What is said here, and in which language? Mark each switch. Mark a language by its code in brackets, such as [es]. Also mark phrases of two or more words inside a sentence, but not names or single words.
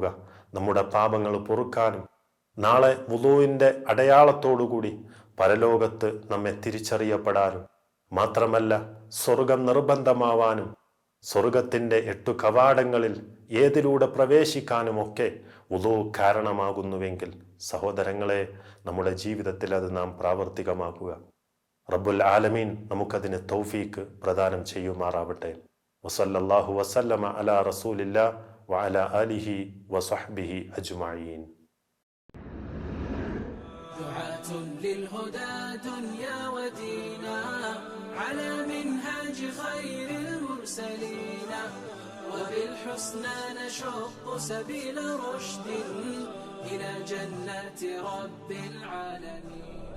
[ml] നമ്മുടെ പാപങ്ങൾ പൊറുക്കാനും നാളെ വുളുവിൻ്റെ അടയാളത്തോടുകൂടി പരലോകത്ത് നമ്മെ തിരിച്ചറിയപ്പെടാനും മാത്രമല്ല സ്വർഗം നിർബന്ധമാവാനും സ്വർഗത്തിൻ്റെ 8 കവാടങ്ങളിൽ ഏതിലൂടെ പ്രവേശിക്കാനുമൊക്കെ വുളു കാരണമാകുന്നുവെങ്കിൽ സഹോദരങ്ങളെ, നമ്മുടെ ജീവിതത്തിൽ അത് നാം പ്രാവർത്തികമാക്കുക. [ar] رب العالمين [ml] നമുക്കതിന് തൗഫീക്ക് പ്രദാനം ചെയ്യുമാറാവട്ടെ. [ar] وصلى الله وسلم على رسول الله وعلى آله وصحبه أجمعين. دعاة للهدى دنيا ودينا على منهاج خير المرسلين وبالحسنى نشق سبيل رشد إلى جنات رب العالمين.